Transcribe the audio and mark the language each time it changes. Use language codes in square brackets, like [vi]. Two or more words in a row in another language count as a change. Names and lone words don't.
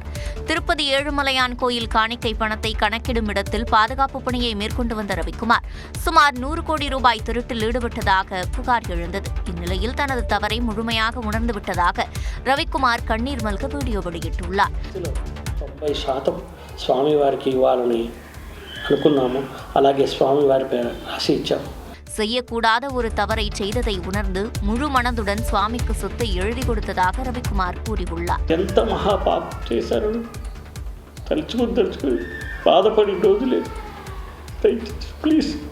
[ta] திருப்பதி ஏழுமலையான் கோயில் காணிக்கை பணத்தை கணக்கிடும் இடத்தில் பாதுகாப்பு பணியை மேற்கொண்டு வந்த ரவிக்குமார் சுமார் 100 கோடி ரூபாய் திருட்டில் ஈடுபட்டதாக புகார் எழுந்தது. இந்நிலையில் தனது தவறை முழுமையாக உணர்ந்துவிட்டதாக ரவிக்குமார் கண்ணீர் மல்க வீடியோ வெளியிட்டுள்ளார். [te] 90% స్వామివారికి ఇవ్వాలని అనుకున్నాము. అలాగే స్వామివారి పేరు రాసి ఇచ్చాము. [ta] செய்யக்கூடாத ஒரு தவறை செய்ததை உணர்ந்து முழு மனதுடன் சுவாமிக்கு சொத்தை எழுதி கொடுத்ததாக ரவிக்குமார் கூறியுள்ளார். [te] ఎంత మహాపాపం చేశారు తలుచుకుని బాధపడి రోజులే. ప్లీజ్.